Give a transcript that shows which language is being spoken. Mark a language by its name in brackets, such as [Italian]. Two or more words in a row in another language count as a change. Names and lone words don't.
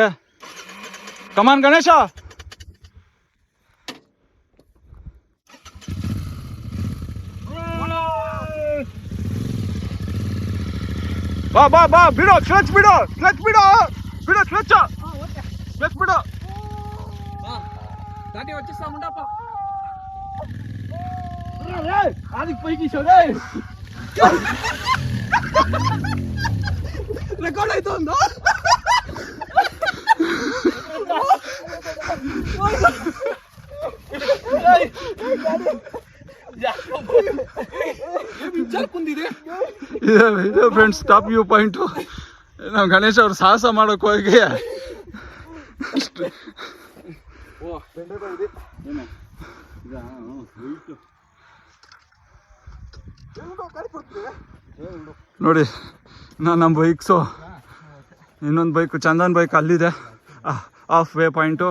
[Kannada] ಕಮಾನ್ ಗಣೇಶ, ಬಾ ಬಾ ಬಾ, ಬಿಡು ಕ್ಲಚ್, ಬಿಡು ಕ್ಲಚ್, ಬಿಡು ಬಿಡು ಕ್ಲಚ್, ಕ್ಲಚ್ ಬಿಡು. [Telugu] వచ్చేస్తా ఉండప్ప, ఆదికి పైకి రికార్డ్ అవుతుందా? [Kannada] ಇದೆ [English] friends top view point. [Kannada] ನಾವು ಗಣೇಶ್ ಅವ್ರು ಸಾಹಸ ಮಾಡೋಕೆ ಹೋಗಿ ನೋಡಿ, ನಮ್ಮ ಬೈಕ್ಸು, ಇನ್ನೊಂದು ಬೈಕು ಚಂದನ್ ಬೈಕ್ ಅಲ್ಲಿದೆ [English] half way point.